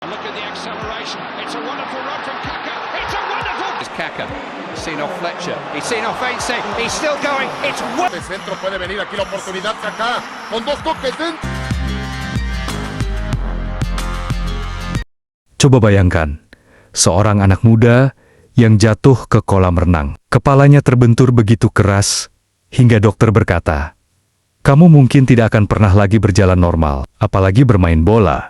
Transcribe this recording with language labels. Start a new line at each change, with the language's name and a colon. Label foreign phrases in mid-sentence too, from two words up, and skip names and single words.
English: with the acceleration. It's a wonderful run from Kaka. It's a wonderful... It's Kaka. He's seen off Fletcher. He's seen off Ainsley. He's still going. It's...
Spanish: De centro puede venir aquí la oportunidad Kaka. Con dos toques dentro.
Indonesian: Coba bayangkan, seorang anak muda yang jatuh ke kolam renang. Kepalanya terbentur begitu keras, hingga dokter berkata, "Kamu mungkin tidak akan pernah lagi berjalan normal, apalagi bermain bola."